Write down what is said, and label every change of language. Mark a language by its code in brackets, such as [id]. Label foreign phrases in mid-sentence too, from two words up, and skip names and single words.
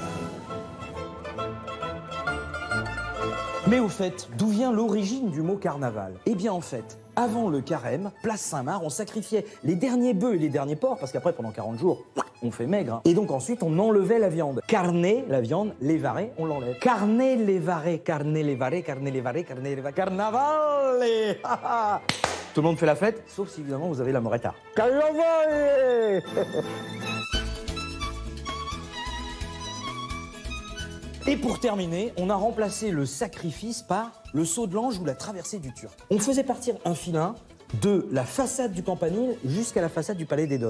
[fr] Mais au fait, d'où vient l'origine du mot carnaval? Eh bien, en fait, avant le carême, place Saint-Marc, on sacrifiait les derniers bœufs et les derniers porcs, parce qu'après, pendant 40 jours, on fait maigre. Et donc ensuite, on enlevait la viande. Carne, la viande, levare, on l'enlève. [it] Carne, levare, carne, levare, carne, levare, carne, levare, carnavale. [fr] Tout le monde fait la fête, sauf si évidemment vous avez la moretta. Carnaval. Et pour terminer, on a remplacé le sacrifice par le saut de l'ange ou la traversée du Turc. On faisait partir un filin de la façade du campanile jusqu'à la façade du palais des Doges.